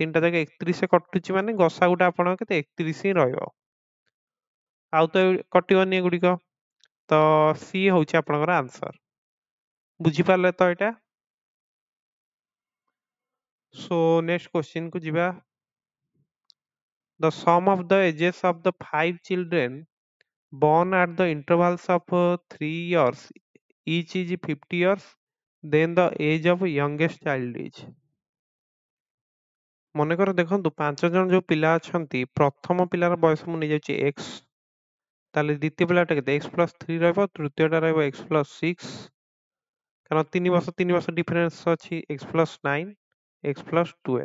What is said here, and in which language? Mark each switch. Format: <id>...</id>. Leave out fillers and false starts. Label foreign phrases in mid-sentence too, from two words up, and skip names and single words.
<or>ତିନିଟା ଯାକ 31 ରେ କଟୁଛି ମାନେ ଗସା ଗୁଟା ଆପଣଙ୍କ କେତେ 31 ହିଁ ରହିବ, ଆଉ ତ କଟିବନି ଏଗୁଡିକ। ତ ସି ହଉଛି ଆପଣଙ୍କର ଆନ୍ସର। ବୁଝିପାରିଲେ ତ ଏଇଟା?</or> <en>so next question</en> <or>କୁ ଯିବା।</or> <en>The sum of the ages of the 5 children born at the intervals of 3 years each is 50 years, then the age of youngest child is।</en> <or>ମନେକର ଦେଖନ୍ତୁ 5 ଜଣ ଯୋଉ ପିଲା ଅଛନ୍ତି, ପ୍ରଥମ ପିଲାର ବୟସ ମୁଁ ନେଇଯାଉଛି x, ତାହେଲେ ଦ୍ୱିତୀୟ ପିଲାଟା କେତେ x + 3 ରହିବ, ତୃତୀୟଟା ରହିବ x + 6, କାରଣ 3 ବର୍ଷ ଡିଫରେନ୍ସ ଅଛି, x + 9, x + 12।</or>